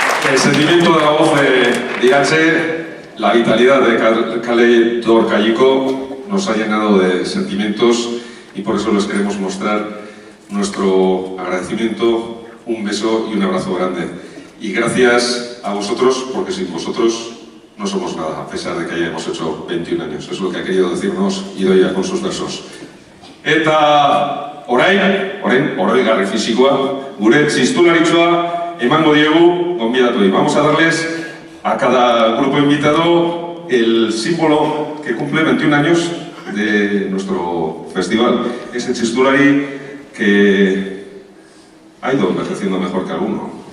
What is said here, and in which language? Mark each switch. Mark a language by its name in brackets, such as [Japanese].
[Spanish] El sentimiento de la voz de Iratxe, la vitalidad de Kale Dorkaiko nos ha llenado de sentimientos y por eso les queremos mostrar nuestro agradecimiento, un beso y un abrazo grande. Y gracias a vosotros, porque sin vosotros no somos nada, a pesar de que hayamos hecho 21 años. Es lo que ha querido decirnos Idoia con sus versos. [Basque] Eta oroigarri fisikoa, gure txistularitxoa emango diegu gonbidatuei. [Spanish] Vamos a darles a cada grupo invitado el símbolo que cumple 21 años de nuestro festival. Ese txistulari que ha ido envejeciendo mejor que alguno.